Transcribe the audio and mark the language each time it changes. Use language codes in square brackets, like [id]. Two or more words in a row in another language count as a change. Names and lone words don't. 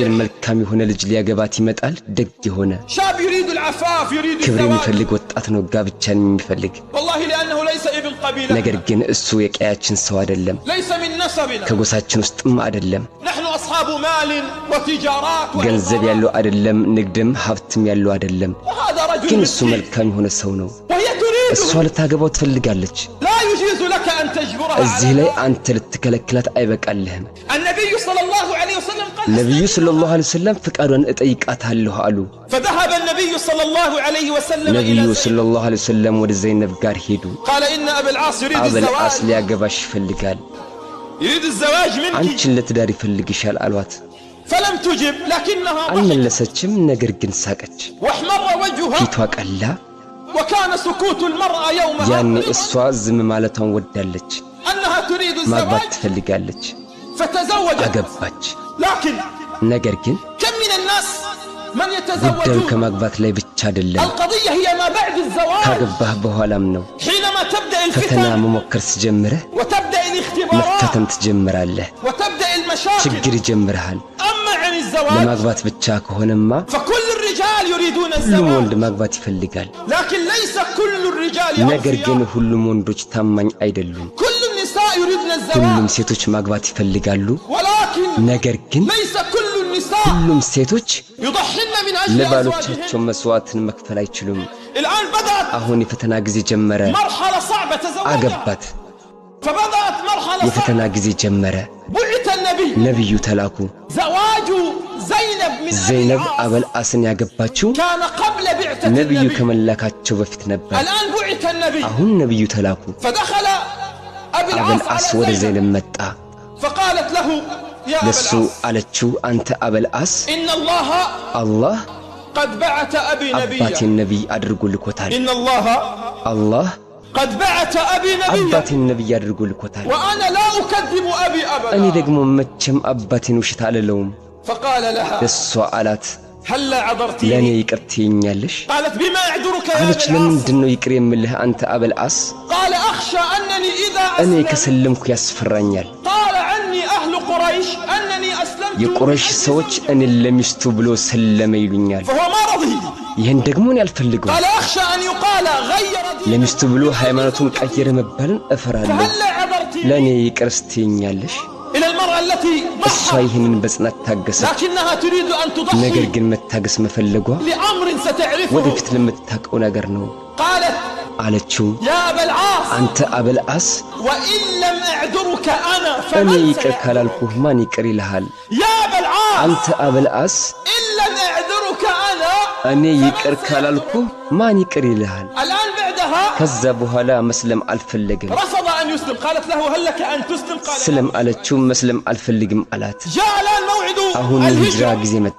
[ar] جن ملكامي هنا لجلي قباتي متقال دق هنا شاب يريد العفاف يريد كبري الزواج مفلق وطأتنو قابتشان مفلق والله لأنه ليس ابن قبيلة نقر جن السويق آياتشن سوا دلم ليس من نسبنا كقوساتشن استم أدلم نحن أصحاب مال وتجارات [am] ገንዘብ ያለው አይደለም ንግድም ሀብትም ያለው አይደለም [ar] وهذا رجل [am] ግን እሱ [ar] مسكين [am] መልካም የሆነ ሰው ነው [ar] وهي [am] እሷ [ar] تريده [am] ልታገባው ትፈልጋለች [ar] لا يجوز لك أن تجبرها [am] እዚህ [ar] على [am] ላይ አንተ ልትከለክላት አይበቃልህም [ar] النبي صلى الله عليه وسلم قال [am] ነብዩ [ar] صلى الله عليه وسلم [am] ፍቃዷን እጠይቃታለሁ አሉ [ar] فذهب النبي صلى الله عليه وسلم [am] ነብዩ [ar] إلى زينب صلى الله عليه وسلم [am] ወደ ዘይነብ ጋር ሄዱ [ar] قال إن أبا العاص يريد [am] አበል [ar] الزواج [am] አስ ሊያገባሽ ይፈልጋል [ar] يريد الزواج منك [am] አንቺን ለትዳር ይፈልግሻል አሏት [ar] فلم تجب لكنها ضحكت [am] አልመለሰችም ነገር ግን ሳቀች [ar] واحمر وجهها [am] ፊቷ ቀላ [ar] وكان سكوت المرأة يومها [am] ያኔ እሷ ዝም ማለቷን ወዳለች [ar] أنها تريد [am] ማግባት [ar] الزواج [am] ትፈልጋለች [ar] فتزوجت [am] አገባች [ar] لكن [am] ነገር ግን [ar] كم من الناس من [am] ጉዳዩ [ar] يتزوجون [am] ከማግባት ላይ ብቻ አይደለም [ar] القضية هي ما بعد الزواج [am] ካገባህ በኋላም ነው [ar] حينما تبدأ [am] ፈተና [ar] الفتن [am] መሞከር ሲጀምርህ [ar] وتبدأ الاختبارات [am] መፈተን ትጀምራለህ [ar] وتبدأ المشاكل [am] ችግር ይጀምርሃል [ar] أما عن الزواج [am] ለማግባት ብቻ ከሆነማ [ar] فكل الرجال يريدون [am] ሁሉም [ar] الزواج [am] ወንድ ማግባት ይፈልጋል [ar] لكن ليس كل الرجال [am] ነገር ግን [ar] أوفياء [am] ሁሉም ወንዶች ታማኝ አይደሉም [ar] كل النساء يريدن [am] ሁሉም [ar] الزواج [am] ሴቶች ማግባት ይፈልጋሉ [ar] ولكن [am] ነገር ግን [ar] ليس كل النساء [am] ሁሉም ሴቶች [ar] يضحين من أجل أزواجهن [am] ለባሎቻቸው መስዋዕትን መክፈል አይችሉም [ar] الآن بدأت [am] አሁን የፈተና ጊዜ ጀመረ [ar] مرحلة صعبة تزوجها [am] አገባት [ar] فبدأت مرحلة [am] የፈተና [ar] صعبة [am] ጊዜ ጀመረ [ar] بعث النبي [am] ነብዩ ተላኩ [ar] زواج زينب من أبي [am] ዘይነብ [ar] العاص [am] አበል አስን ያገባችው [ar] كان قبل بعثة [am] ነብዩ [ar] النبي [am] ከመላካቸው በፊት ነበር [ar] الآن بعث النبي [am] አሁን ነብዩ ተላኩ [ar] فدخل أبي [am] አበል [ar] العاص [am] አስ [ar] على [am] ወደ [ar] زينب [am] ዘይነብ መጣ [ar] فقالت له يا أبا [am] ለሱ [ar] العاص [am] አለችው አንተ አበል አስ [ar] إن الله [am] አላህ [ar] قد بعث أبي نبيا [am] አባቴን ነብይ አድርጎ ልኮታል [ar] إن الله [am] አላህ [ar] قد بعث أبي نبيا [am] አባቴን ነብይ አድርጎ ልኮታል [ar] وأنا لا أكذب أبي [am] እኔ [ar] أبدا [am] ደግሞ መቼም አባቴን ውሸት አልለውም [ar] فقال لها [am] እሷ አላት [ar] هلا [am] ለኔ [ar] عذرتيني [am] ይቅር ትይኛለሽ [ar] قالت بما أعذرك يا [am] አለች [ar] أبي العاص [am] ለምንድነው ይቅር የምልህ አንተ አበል አስ [ar] قال أخشى أنني إذا [am] እኔ [ar] أسلمت [am] ከሰለምኩ ያስፈራኛል [ar] قال عني أهل قريش أنني أسلمت [am] የቁረይሽ ሰዎች እኔን ለሚስቱ ብሎ ሰለመ ይሉኛል [ar] فهو ما رضي [am] ይሄን ደግሞ እኔ አልፈልገውም [ar] قال أخشى أن يقال غير دينه [am] ለሚስቱ ብሎ ሃይማኖቱን ቀየረ መባልን እፈራለሁ [ar] فهلا عذرتيني [am] ለኔ ይቅር ስትይኛለሽ [ar] إلى المرأة التي [am] እሷ [ar] ضحت [am] ይህንን በጽናት ታገሰች [ar] لكنها تريد أن [am] ነገር [ar] تضحي [am] ግን መታገስ መፈለጓ [ar] لأمر ستعرفه [am] ወደፊት ለምታውቀው ነገር ነው [ar] قالت [am] አለችው [ar] يا أبا العاص [am] አንተ አበል አስ [ar] وإن لم أعذرك أنا [am] እኔ [ar] فمن [am] ይቅር [ar] سيعذرك [am] ካላልኩህ ማን ይቅር ይልሃል [ar] يا أبا العاص [am] አንተ አበል አስ [ar] إن لم أعذرك أنا [am] እኔ ይቅር ካላልኩህ ማን ይቅር ይልሃል [ar] الآن بعدها [am] ከዛ በኋላ መስለም አልፈለገም [ar] رفض أن يسلم قالت له هل لك أن تسلم قال [am] سلم አለችው መስለም አልፈልግም አላት [ar] جاء الآن موعد [am] አሁን ሂጅራ ጊዜ መጣ